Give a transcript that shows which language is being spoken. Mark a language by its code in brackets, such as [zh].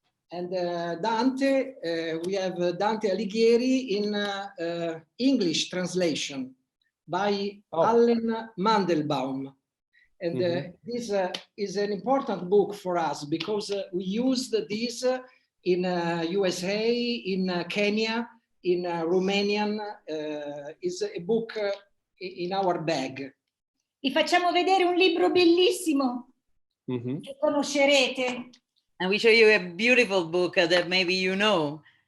[en] And Dante, we have Dante Alighieri in English translation by Allen Mandelbaum. And this is an important book for us because we used this in U.S.A, in Kenya, in Romanian. Is a book in our bag. [it] Vi facciamo vedere un libro bellissimo che conoscerete. [en] And we show you a beautiful book that maybe you know.